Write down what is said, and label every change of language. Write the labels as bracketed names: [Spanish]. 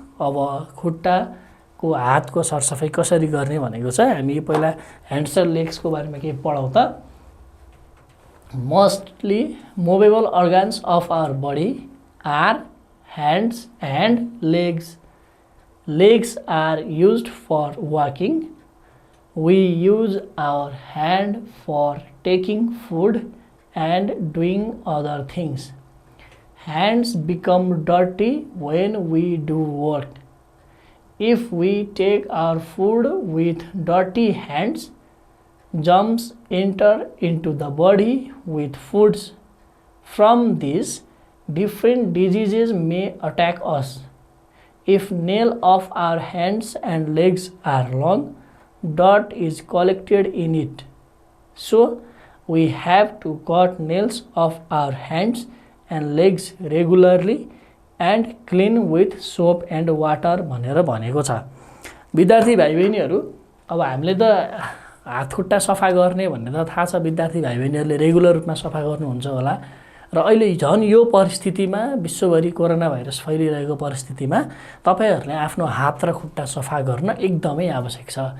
[Nepali] अब खुट्टाको हातको सरसफाइ कसरी गर्ने भनेको छ। हामी पहिला ह्यान्ड्स एन्ड लेग्सको बारेमा केही पढौँ त। [English] Mostly movable organs of our body are hands and legs. Legs are used for walking. We use our hand for taking food and doing other things. Hands become dirty when we do work. If we take our food with dirty hands, germs enter into the body with foods. From this, different diseases may attack us. If nails of our hands and legs are long, dirt is collected in it. So, we have to cut nails of our hands and legs regularly and clean with soap and water [Nepali] भनेर भनेको छ। विद्यार्थी भाइ बहिनीहरू, अब हामीले त हात खुट्टा सफा गर्ने भन्ने त थाहा छ। विद्यार्थी भाइ बहिनीहरूले रेगुलर रूपमा सफा गर्नुहुन्छ होला। र अहिले झन् यो परिस्थितिमा, विश्वभरि कोरोना भाइरस फैलिरहेको परिस्थितिमा तपाईँहरूले आफ्नो हात र खुट्टा सफा गर्न एकदमै आवश्यक छ।